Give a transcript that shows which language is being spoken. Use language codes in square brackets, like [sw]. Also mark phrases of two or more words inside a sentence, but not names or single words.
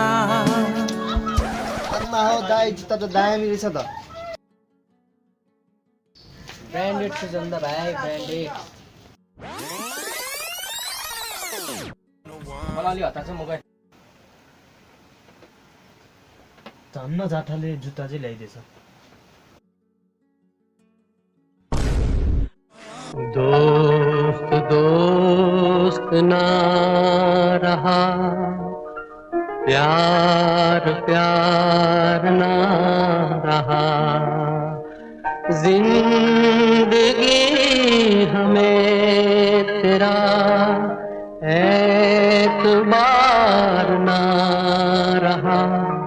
[ne] अन्ना हो दाइ जुत्ता त दामी रहेछ त। [en] branded shoes [ne] हो नि त भाइ ब्रान्डेड। मलाई अलि हतार छ म गएँ। धन्न जाठाले जुत्ता चाहिँ ल्याइदिएछ। [hi] दोस्त दोस्त ना रहा, प्यार प्यार ना रहा, जिंदगी हमें तेरा एतबार ना रहा।